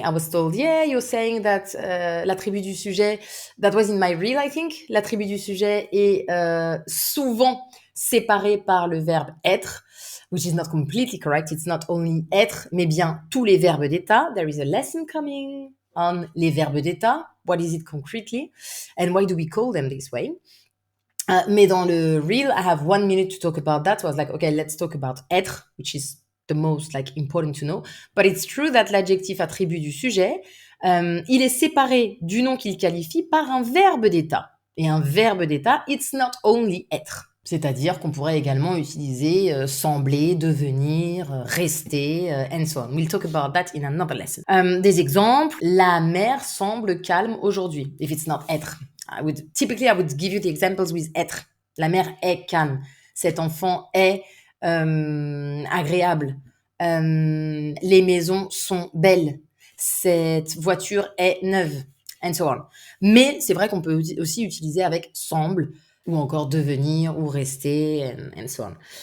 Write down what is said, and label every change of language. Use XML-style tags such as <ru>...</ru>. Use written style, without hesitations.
<en>I was told, yeah, you're saying that</en> <fr>l'attribut du sujet,</fr> <en>that was in my reel, I think.</en> <fr>L'attribut du sujet est souvent séparé par le verbe être,</fr> <en>which is not completely correct. It's not only</en> <fr>être, mais bien tous les verbes d'état.</fr> <en>There is a lesson coming on</en> <fr>les verbes d'état.</fr> <en>What is it concretely? And why do we call them this way?</en> <fr>Mais dans le</fr> <en>reel, I have 1 minute to talk about that. So I was like, okay, let's talk about être, which is the most important to know. But it's true that</en> <fr>l'adjectif attribut du sujet, il est séparé du nom qu'il qualifie par un verbe d'état. Et un verbe d'état,</fr> <en>it's not only</en> <fr>être. C'est-à-dire qu'on pourrait également utiliser sembler, devenir, rester,</fr> <en>and so on. We'll talk about that in another lesson.</en> <fr>Des exemples, la mer semble calme aujourd'hui.</fr> <en>If it's not être. Typically, I would give you the examples with être.</en> <fr>La mère est calme. Cet enfant est agréable. Les maisons sont belles. Cette voiture est neuve.</fr> <en>And so on.</en> <fr>Mais c'est vrai qu'on peut aussi utiliser avec semble, ou encore devenir, ou rester,</fr> <en>and so on.</en>